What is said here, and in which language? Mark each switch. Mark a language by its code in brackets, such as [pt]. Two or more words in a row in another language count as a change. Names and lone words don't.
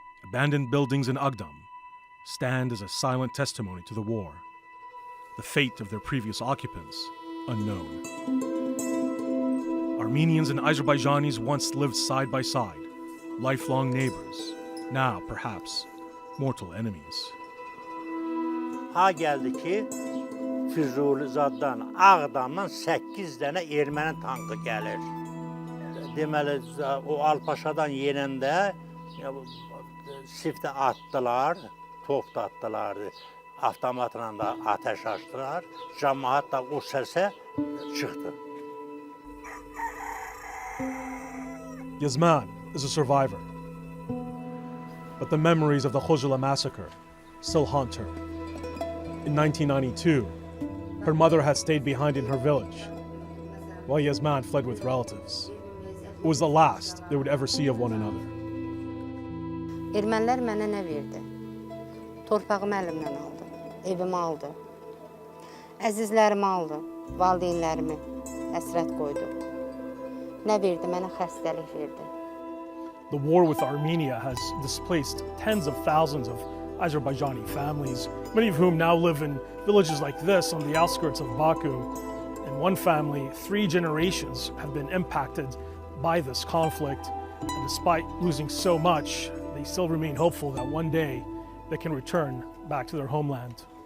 [en] abandoned buildings in Agdam stand as a silent testimony to the war. The fate of their previous occupants, unknown. Armenians and Azerbaijanis once lived side by side, lifelong neighbors, now perhaps mortal enemies. [az] Ha geldi ki Füzulizaddan, Ağdamdan 8 dənə erməni tankı gəlir. Deməli, o Alpaşadan yenəndə siftə atdılar, top da atdılar, avtomatla da ateş açdılar. Cəmaət da o səsə çıxdı. [en] Yazman is a survivor, but the memories of the Khojaly massacre still haunt her. In 1992, her mother had stayed behind in her village, while Yazman fled with relatives. It was the last they would ever see of one another. [az] Ermənilər mənə nə verdi? Torpağımı əlimdən aldı, evimi aldı, əzizlərimi aldı, valideynlərimi həsrət qoydu. Nə verdi? Mənə xəstəlik verdi. [en] The war with Armenia has displaced tens of thousands of Azerbaijani families, many of whom now live in villages like this on the outskirts of Baku. In one family, 3 generations have been impacted by this conflict, and despite losing so much, they still remain hopeful that one day they can return back to their homeland.